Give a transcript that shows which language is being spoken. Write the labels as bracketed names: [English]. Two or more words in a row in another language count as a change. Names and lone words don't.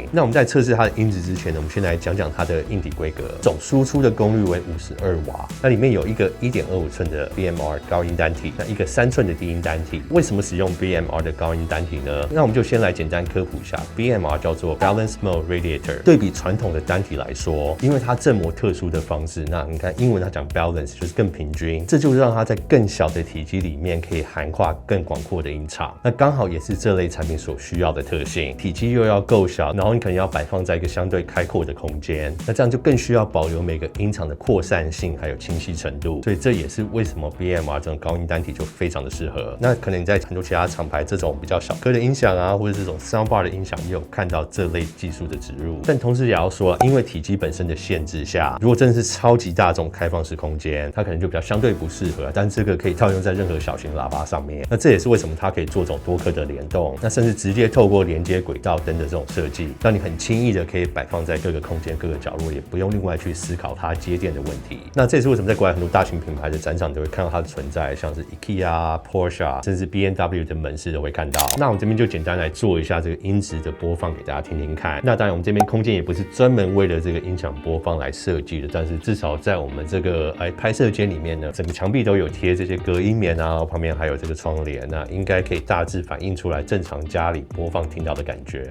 [Chinese] 那我們在測試它的音質之前呢，我們先來講講它的硬體規格。總輸出的功率為52瓦，那裡面有一個 1.25 寸的 BMR 高音單體，那一個3寸的低音單體。為什麼使用 BMR 的高音單體呢？那我們就先來簡單科普一下 ，BMR 叫做 [English] Balance Mode Radiator。 [Chinese] 對比傳統的單體來說，因為它振膜特殊的方式，那你看英文它講 balance 就是更平均，這就是讓它在更小的體積裡面可以涵蓋更廣闊的音場。那剛好也是這類產品所需要的特性，體積又要夠小，然後你可能要擺放在一個相對開闊的空間，那這樣就更需要保留每個音場的擴散性還有清晰程度。所以這也是為什麼 BMR 這種高音單體就非常的適合。那可能你在很多其他廠牌這種比較小顆的音響啊，或者這種 soundbar 的音響也有看到這類技術的植入，但同同時也要說，因為體積本身的限制下，如果真的是超級大眾開放式空間，它可能就比較相對不適合。但这个可以套用在任何小型喇叭上面。那這也是為什麼它可以做這種多顆的聯動，那甚至直接透過連接軌道燈的這種設計，讓你很輕易的可以擺放在各個空間、各個角落，也不用另外去思考它接電的問題。那這也是為什麼在國外很多大型品牌的展場都會看到它的存在，像是 IKEA、Porsche， 甚至 BMW 的門市都會看到。那我們這邊就簡單來做一下這個音質的播放給大家聽聽看。那當然我們這邊空間也不是專門為了這個音響播放來設計的，但是至少在我們這個拍攝間裡面呢，整個牆壁都有貼這些隔音棉啊，旁邊還有這個窗簾，那應該可以大致反映出來正常家裡播放聽到的感覺。